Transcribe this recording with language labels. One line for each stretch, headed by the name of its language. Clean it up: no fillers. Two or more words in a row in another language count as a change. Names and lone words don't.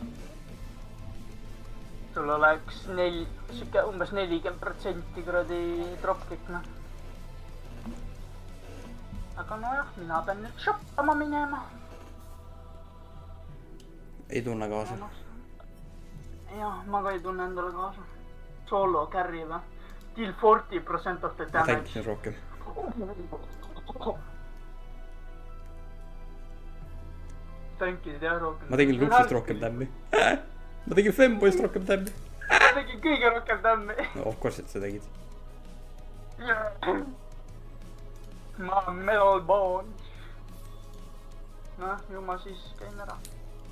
Estonian: sul oleks siuke umbes 40% kuradi dropkick, noh. aga nojah, mina pean nüüd shoppama minema. Ei tunne kaasa. jah, ma ka ei tunne endale kaasa.
English: Solo carry
Estonian: või?
English: Deal 40% of the
Estonian: ma
English: damage.
Estonian: tänkisin rohkem. Tänkisid jah rohkem. Ma tegin Luxist rohkem tämmi. Ma tegin Femboist rohkem tämmi. Ma tegin kõige rohkem tämmi.
English: No of course,
Estonian: et sa tegid. Ma olen
English: metal bone.
Estonian: noh, ju ma siis käin ära.